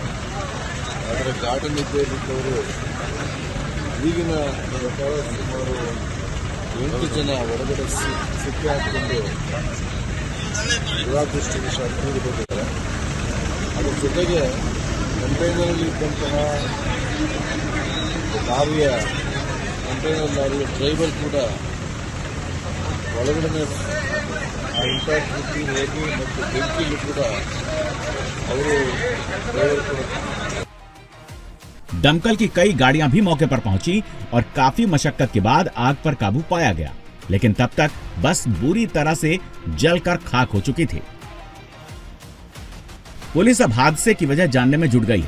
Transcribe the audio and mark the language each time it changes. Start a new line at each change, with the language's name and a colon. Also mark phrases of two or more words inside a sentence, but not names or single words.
Kannada: ಆದರೆ ಗಾಡಿಯಲ್ಲಿದ್ದವರು ಈಗಿನ ಪ್ರಕಾರ ಸುಮಾರು 8 ಜನ ಹೊರಗಡೆ ಸಿಕ್ಕಿ ಹಾಕಿಕೊಂಡು ದುರಾದೃಷ್ಟವಶಾತ್ ತೀರಿಕೊಂಡಿದ್ದಾರೆ. ಅದರ ಜೊತೆಗೆ ಕಂಟೈನರಲ್ಲಿ ಇದ್ದಂತಹ ಕಂಟೈನರ್ ಲಾರಿಯ ಡ್ರೈವರ್ ಕೂಡ ಒಳಗಡೆ
Hindi: इंपैक्ट होगी
Kannada: ಮತ್ತು ಬೆಂಕಿಯಲ್ಲಿ ಕೂಡ ಅವರು ಡ್ರೈವರ್ ಕೂಡ।
Hindi: दमकल की कई गाड़ियां भी मौके पर पहुंची और काफी मशक्कत के बाद आग पर काबू पाया गया, लेकिन तब तक बस बुरी तरह से जलकर खाक हो चुकी थी। पुलिस अब हादसे की वजह जानने में जुट गई है।